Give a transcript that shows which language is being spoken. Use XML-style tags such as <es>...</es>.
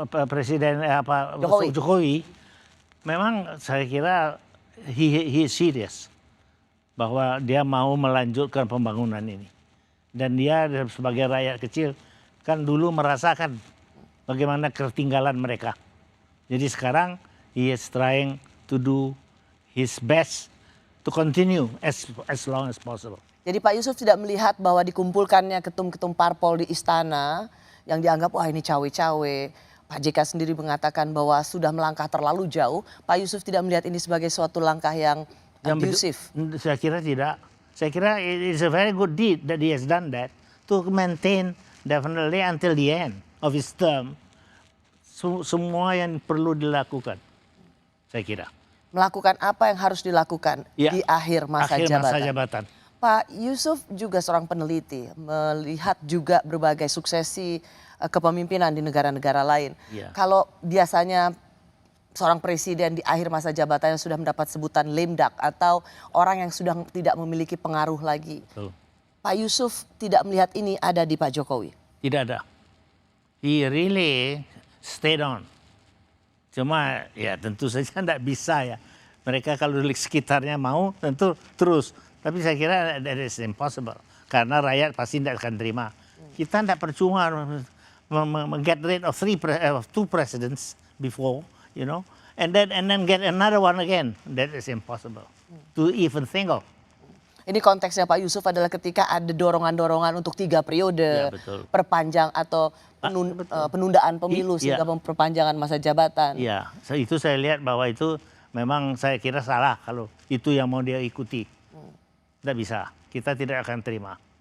<id>Presiden Jokowi, memang saya kira</id> <en>he is serious</en> <id>bahwa dia mau melanjutkan pembangunan ini. Dan dia sebagai rakyat kecil kan dulu merasakan bagaimana ketertinggalan mereka. Jadi sekarang</id> <en>he is trying to do his best to continue as long as possible.</en> <id>Jadi Pak Yusuf tidak melihat bahwa dikumpulkannya ketum-ketum parpol di istana yang dianggap wah ini cawe-cawe. Pak JK sendiri mengatakan bahwa sudah melangkah terlalu jauh. Pak Yusuf tidak melihat ini sebagai suatu langkah yang abusif. Saya kira tidak. Saya kira</id> <en>it is a very good deed that he has done that to maintain definitely until the end of his term.</en> <id>Semua yang perlu dilakukan, saya kira. Melakukan apa yang harus dilakukan di akhir masa jabatan. Pak Yusuf juga seorang peneliti, melihat juga berbagai suksesi kepemimpinan di negara-negara lain. Iya. Kalau biasanya seorang presiden di akhir masa jabatannya sudah mendapat sebutan lame duck atau orang yang sudah tidak memiliki pengaruh lagi. Betul. Pak Yusuf tidak melihat ini ada di Pak Jokowi. Tidak ada.</id> <en>He really stayed on.</en> <id>Cuma ya tentu saja tidak bisa ya. Mereka kalau di sekitarnya mau tentu terus. Tapi saya kira</id> <en>that is impossible.</en> <id>Karena rakyat pasti tidak akan terima. Kita tidak percuma</id> <en>get rid of two presidents before, you know. And then get another one again. That is impossible to even think of.</en> <id>Ini konteksnya Pak Yusuf adalah ketika ada dorongan-dorongan untuk 3 periode, Ya, betul. perpanjang atau penundaan pemilu Iya. sehingga perpanjangan masa jabatan. Iya, itu saya lihat bahwa itu memang saya kira salah kalau itu yang mau dia ikuti. Tidak bisa, kita tidak akan terima.</id>